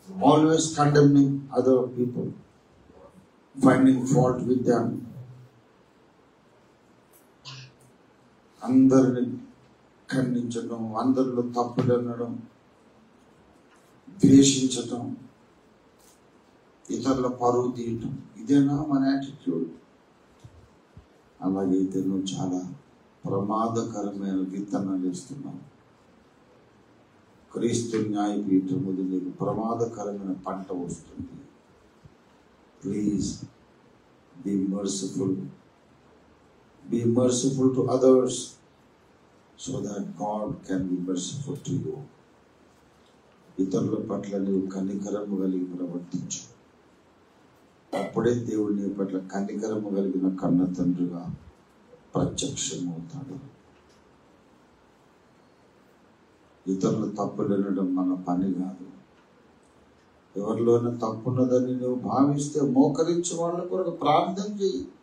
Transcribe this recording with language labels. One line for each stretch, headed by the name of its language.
English: always condemning other people, finding fault with them,
Telugu: అందరిని ఖండించడం, అందరిలో తప్పులు అనడం, ద్వేషించటం, ఇతరుల పరువు తీయటం, ఇదేనా మన యాటిట్యూడ్? అలాగైతే నువ్వు చాలా ప్రమాదకరమైన విత్తనాలు ఇస్తున్నావు. క్రీస్తు న్యాయపీఠం ముందు నీకు ప్రమాదకరమైన పంట వస్తుంది.
English: Please be merciful, be merciful to others so that God can be merciful to you.
Telugu: ఇతరుల పట్ల నీవు కనికరము కలిగి ప్రవర్తించు. అప్పుడే దేవుడు నీ పట్ల కనికరము కలిగిన కన్న తండ్రిగా ప్రత్యక్షమవుతాడు. ఇతరులు తప్పులు వినడం మన పని కాదు. ఎవరిలోనే తప్పున్నదని నువ్వు భావిస్తే మోకరించి వాళ్ళ కొరకు ప్రార్థన చేయి.